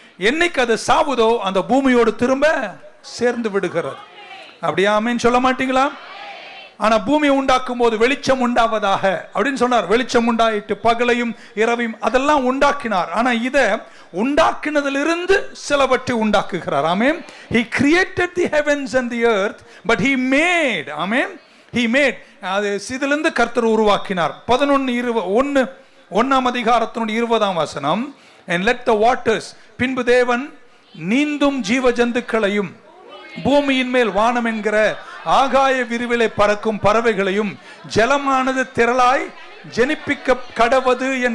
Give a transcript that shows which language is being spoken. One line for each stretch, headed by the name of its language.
Tamil: என்னைக்கு அது சாவுதோ அந்த பூமியோடு திரும்ப சேர்ந்து விடுகிறது. அப்படியா ஆமென் சொல்ல மாட்டீங்களா? ஆனா பூமியை உண்டாக்கும் போது வெளிச்சம் உண்டாவதாக அப்படின்னு சொன்னார். வெளிச்சம் உண்டாயிட்டு பகலையும் இரவையும் அதெல்லாம் உண்டாக்கினார். ஆனா இதை உண்டாக்கினதிலிருந்து சிலவற்றை உண்டாக்குகிறார். ஆமென்.
English: He created the heavens and the earth, but he made, ஆமென், he made,
Tamil: அது இதிலிருந்து கர்த்தர் உருவாக்கினார். 11:1 அதிகாரத்தினுடைய 20ஆம் வசனம்,
English: and let the waters,
Tamil: பின்பு தேவன் நீந்தும் ஜீவ ஜந்துக்களையும் பூமியின் மேல் வானம் என்கிற ஆகாய விரிவிலை பறக்கும் பறவைகளையும் ஜலமானது திரளாய் ஜனிப்பிக்க கடவது.